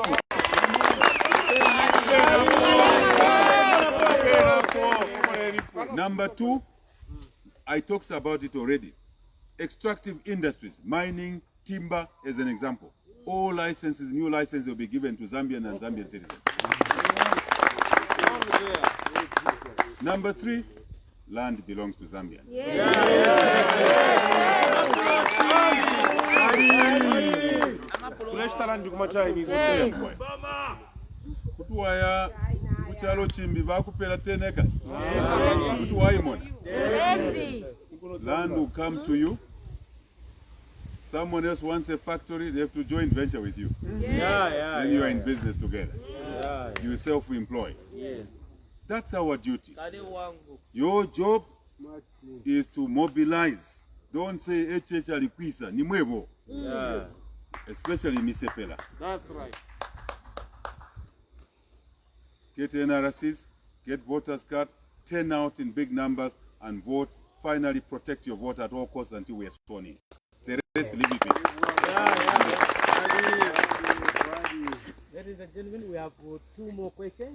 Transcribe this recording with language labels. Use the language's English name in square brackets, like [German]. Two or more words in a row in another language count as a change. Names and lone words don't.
[English] Number 2, I talked about it already. Extractive industries, mining, timber as an example. All licenses, new licenses will be given to Zambian and Zambian citizens. Number 3, land belongs to Zambians. [Bemba] Kutuwaya kuchalo chimbi bakupela 10 acres. Kutuwaimona. [English] Land will come to you. Someone else wants a factory, they have to join venture with you. Then you are in business together. You self-employed. That's our duty. Your job is to mobilize. Don't say HH [Bemba] alikwisa, ni mwebo. [English] especially Misepela. That's right. Get NRCs, get voters' cards, turn out in big numbers and vote. Finally protect your vote at all costs until we are sworn in. The rest, leave it. Ladies and gentlemen, we have 2 more questions.